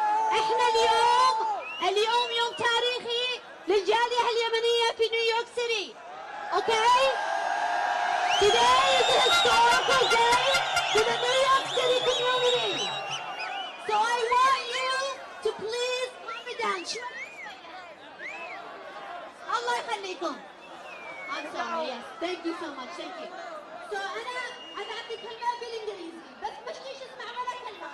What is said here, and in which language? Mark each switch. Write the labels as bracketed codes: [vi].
[ar] احنا اليوم يوم تاريخي للجاليه اليمنيه في نيويورك سيتي. [en] Okay? Today is a historical day to the New York City community. So I want you to please calm it down. [ar] Allah يخليكم. [en] I'm sorry, yes. Thank you so much. Thank you. So [ar] أنا أعطي كلمة بالإنجليزي بس مش ليش اسمع ولا كلمة.